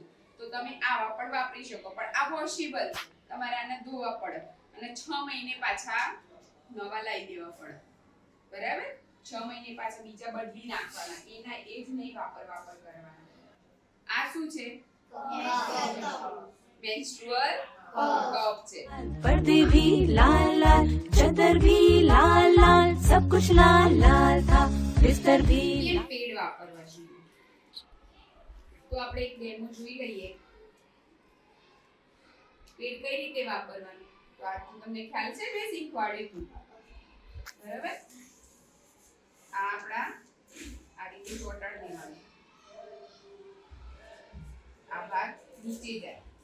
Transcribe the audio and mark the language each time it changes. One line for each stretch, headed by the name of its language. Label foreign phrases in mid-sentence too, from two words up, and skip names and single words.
Gujarati: તો તમે આવા પણ વાપરી શકો, પણ આ વોશેબલ, તમારે આને ધોવા પડે અને 6 મહિને પાછા નવા લાવી દેવા પડે, બરાબર? 6 મહિને પાછા બીજા બદલી નાખવાના, એના એ જ નહીં વાપર કરવાના. આ શું છે?
English: menstrual cup
Gujarati: છે.
Hindi: पर्दे भी लाल लाल, चदर भी लाल लाल, सब कुछ लाल लाल था, बिस्तर भी. ये पेड़
Gujarati: વાપરવા જોઈએ. તો આપણે એક ડેમો જોઈ લઈએ. પેડ કઈ રીતે વાપરવાનું, તો આ તમને ખ્યાલ છે, મેં શીખવાડ્યું હતું, બરાબર? આ આપણા આ રીતે ચોટાડ દેવાનું, આ ભાગ નીચે જાય.